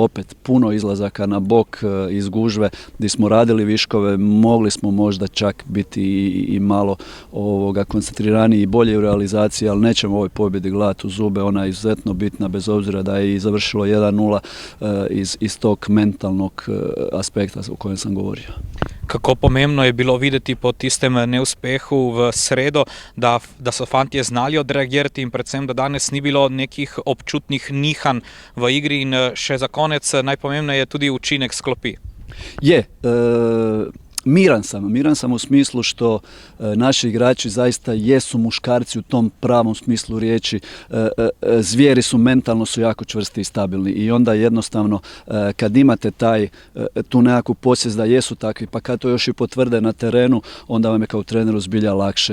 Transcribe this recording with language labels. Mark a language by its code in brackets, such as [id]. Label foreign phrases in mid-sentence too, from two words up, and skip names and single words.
[hr] Opet puno izlazaka na bok iz gužve gdje smo radili viškove, mogli smo možda čak biti i malo koncentriraniji i bolje u realizaciji, ali nećemo ovoj pobjedi gledati u zube, ona je izuzetno bitna bez obzira da je i završilo 1-0 iz tog mentalnog aspekta o kojem sam govorio. [sl] Kako pomembno je bilo videti po tistem neuspehu v sredo, da so fantje znali odreagirati in predvsem, da danes ni bilo nekih občutnih nihanj v igri in še za konec najpomembneje je tudi učinek s klopi. [hr] Miran sam u smislu što naši igrači zaista jesu muškarci u tom pravom smislu riječi. Zvijeri su, mentalno su jako čvrsti i stabilni i onda jednostavno kad imate tu nekakvu posvijest da jesu takvi, pa kad to još i potvrde na terenu, onda vam je kao treneru zbilja lakše.